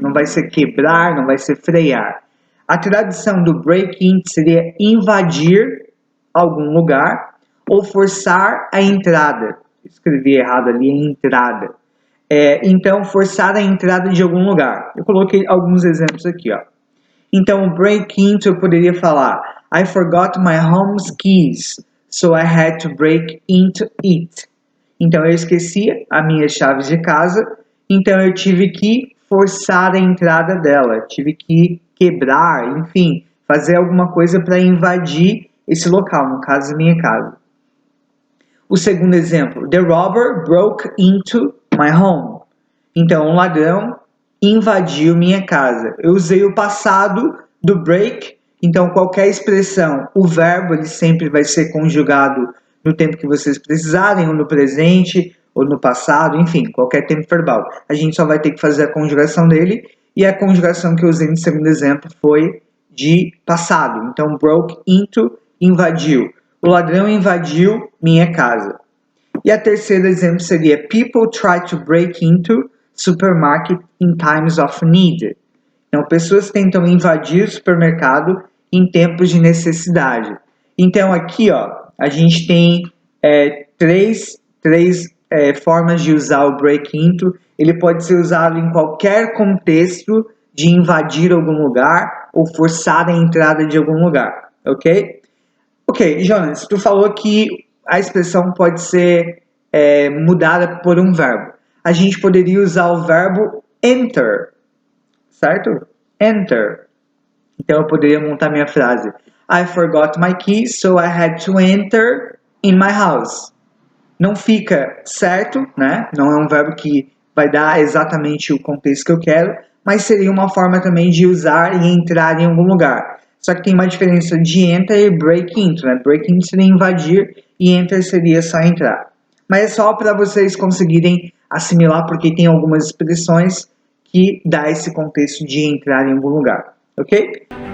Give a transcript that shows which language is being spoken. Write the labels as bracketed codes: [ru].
[pt] Não vai ser quebrar, não vai ser frear. A tradução do break into seria invadir algum lugar ou forçar a entrada. Escrevi errado ali, entrada. Então, forçar a entrada de algum lugar. Eu coloquei alguns exemplos aqui. Então, [en] break into [pt] eu poderia falar [en] I forgot my home keys, so I had to break into it. [pt] Então, eu esqueci as minhas chaves de casa, então eu tive que forçar a entrada dela, tive que quebrar, enfim, fazer alguma coisa para invadir esse local, no caso, minha casa. O segundo exemplo, [en] the robber broke into my home. [pt] Então, um ladrão invadiu minha casa. Eu usei o passado do break, então qualquer expressão, o verbo ele sempre vai ser conjugado no tempo que vocês precisarem, ou no presente, ou no passado, enfim, qualquer tempo verbal. A gente só vai ter que fazer a conjugação dele, e a conjugação que eu usei no segundo exemplo foi de passado. Então, broke into, invadiu. O ladrão invadiu minha casa. E a terceira exemplo seria [en] people try to break into supermarket in times of need. [pt] Então, pessoas tentam invadir o supermercado em tempos de necessidade. Então, aqui, ó, a gente tem três formas de usar o break into. Ele pode ser usado em qualquer contexto de invadir algum lugar ou forçar a entrada de algum lugar, ok? Ok, Jonas, tu falou que a expressão pode ser mudada por um verbo. A gente poderia usar o verbo enter, certo? Enter. Então eu poderia montar minha frase. [en] I forgot my keys, so I had to enter in my house. [pt] Não fica certo, né? Não é um verbo que vai dar exatamente o contexto que eu quero, mas seria uma forma também de usar e entrar em algum lugar. Só que tem uma diferença de enter e break into, né? Break into seria invadir e enter seria só entrar. Mas é só para vocês conseguirem assimilar, porque tem algumas expressões que dá esse contexto de entrar em algum lugar, ok?